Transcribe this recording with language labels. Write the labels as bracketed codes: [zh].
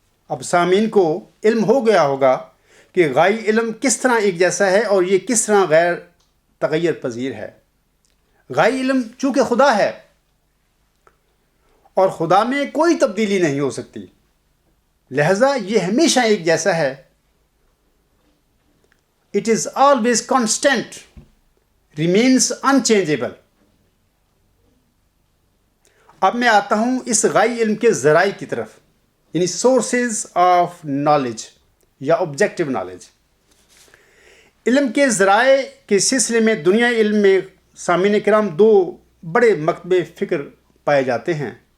[ur] اب سامعین کو علم ہو گیا ہوگا کہ غائی علم کس طرح ایک جیسا ہے اور یہ کس طرح غیر تغیر پذیر ہے. غائی علم چونکہ خدا ہے اور خدا میں کوئی تبدیلی نہیں ہو سکتی، لہذا یہ ہمیشہ ایک جیسا ہے. [en] It is always constant, remains unchangeable. [ur] اب میں آتا ہوں اس غائی علم کے ذرائع کی طرف، یعنی سورسز آف نالج یا آبجیکٹیو نالج. علم کے ذرائع کے سلسلے میں دنیا علم میں سامعین کرام 2 بڑے مکتبے فکر پائے جاتے ہیں.